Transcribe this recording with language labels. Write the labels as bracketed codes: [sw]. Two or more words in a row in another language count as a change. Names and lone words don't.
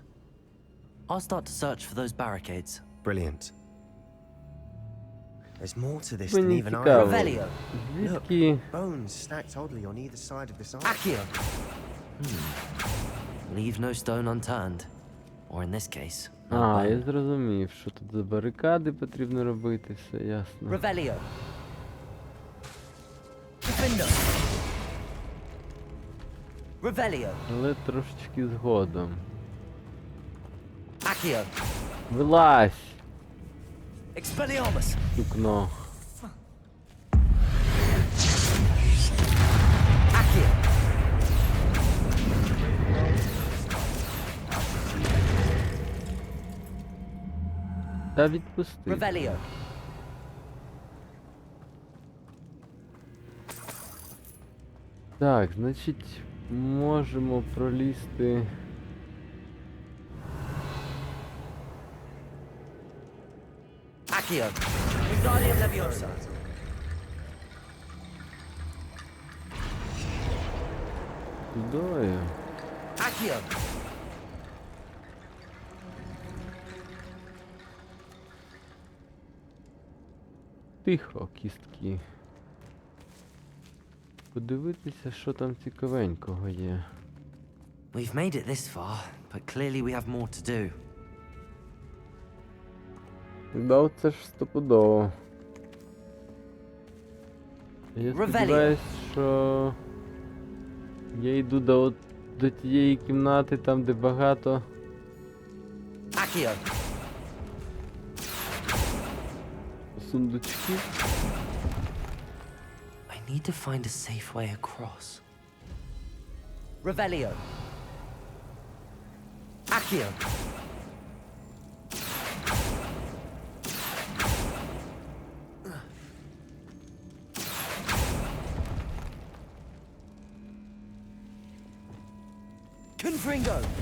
[en] I'll start to search for those barricades. Brilliant. There's more to this than [uk] Мені [en] even I [uk] цікаво. [en] know. [uk] Revelio. Звідки? [en] Bones stacked oddly on either side of this arch. [uk] Accio. [en] Leave no stone unturned. Or in this case, no [uk] А, [en] bone. [uk] я зрозумів, що тут за барикади потрібно робити, все ясно. Revelio. Defender. Revelio. Але трошечки згодом. Accio. Вилазь, Expelliarmus. сукно. Accio. Та відпусти. Revelio. Так, значить, можемо пролізти. Accio. Wingardium Leviosa. Тудою. Accio. Тихо, кістки. Подивитися, що там цікавенького є. [en] We've made it this far, but clearly we have more to do. [uk] Да, це ж стопудово. Я Ревеліо. сподіваюсь, що я йду до тієї кімнати, там де багато Accio. сундучків. [en] I need to find a safe way across. [uk] Revelio. Accio. Confringo.